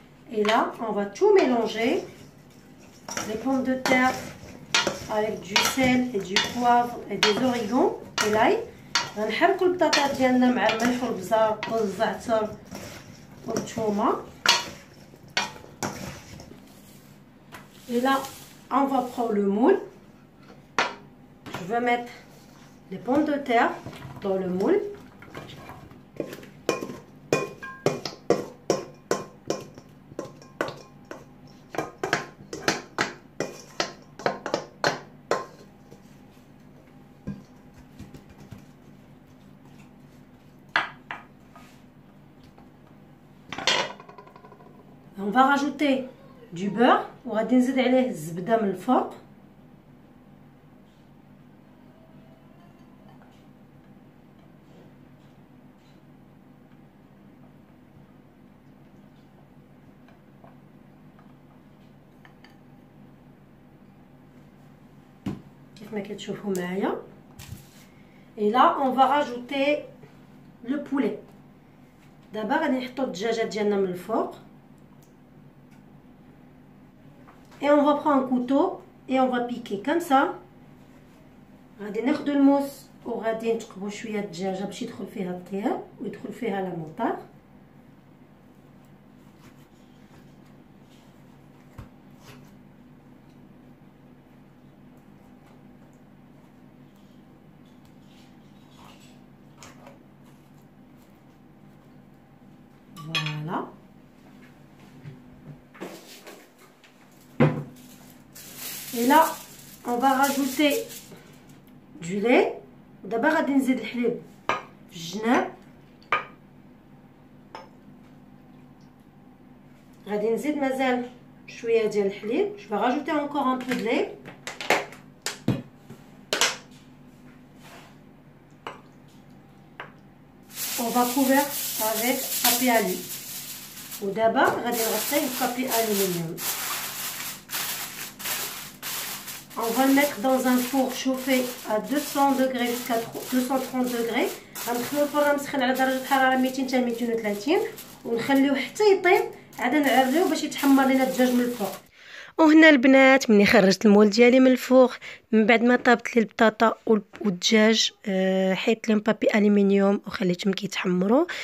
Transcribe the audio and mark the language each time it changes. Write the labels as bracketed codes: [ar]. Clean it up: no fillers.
[fr] Et là, on va tout mélanger. Les pommes de terre avec du sel et du poivre et des orignons et l'ail. [ar] غنحركوا البطاطا ديالنا مع الملح والبزار والزعتر والثومه. [fr] Et là, on va prendre le moule. Je vais mettre les pommes de terre dans le moule. On va rajouter du beurre [ar] وغادي نزيد عليه الزبده من الفوق. كيف ما كتشوفوا معايا. [fr] Et là on va rajouter le poulet. [ar] دابا غادي نحطوا الدجاجه ديالنا من الفوق. [fr] Et on va prendre un couteau et on va piquer comme ça. [ar] غادي ناخذ الموس وغادي نتقبوا شويه الدجاجه باش يدخل فيها الطياب ويدخل فيها لا موطار. [fr] Voilà. Et là, on va rajouter du lait. [ar] D'abord, غادي نزيد الحليب في الجناب. غادي نزيد مازال شويه ديال الحليب. [fr] Je vais rajouter encore un peu de lait. On va couvrir avec papier alu. [ar] ودابا غادي نغطيه ببابي aluminium. [fr] On va le mettre dans un four chauffé à 200 degrés jusqu'à 230 degrés. [ar] غنخليو الفرن مسخن على درجه حراره 200 حتى 230 ونخليوه حتى يطيب. عاد نعريوه باش يتحمر لينا الدجاج من الفوق. وهنا البنات ملي خرجت المول ديالي من الفوغ من بعد ما طابت لي البطاطا والدجاج حيت لهم بابي الومنيوم وخليتهم كيتحمروا.